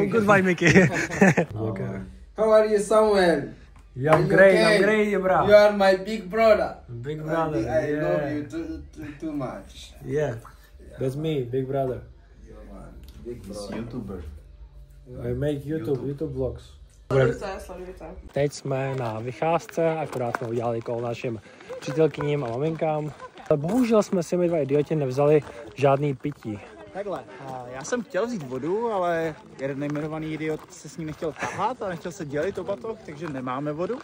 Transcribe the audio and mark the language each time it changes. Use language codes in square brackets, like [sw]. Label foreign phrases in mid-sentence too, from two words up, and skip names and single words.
[en] No, goodbye, Mickey. Okay. How are you, Samuel? Yeah, I'm Are you great, okay? I'm great, bro. You are my big brother. Big brother, I yeah. love you too much. Yeah, that's me, big brother. Big brother. YouTuber. I make YouTube vlogs. [cs] Sledujte. Teď jsme na vycházce, akorát jsme udělali kol našim přítelkyním a maminkám. Ale bohužel jsme si my dva idioti nevzali žádný pití. Takhle, já jsem chtěl vzít vodu, ale jeden nejmenovaný idiot se s ním nechtěl tahat a nechtěl se dělit o batoh, takže nemáme vodu.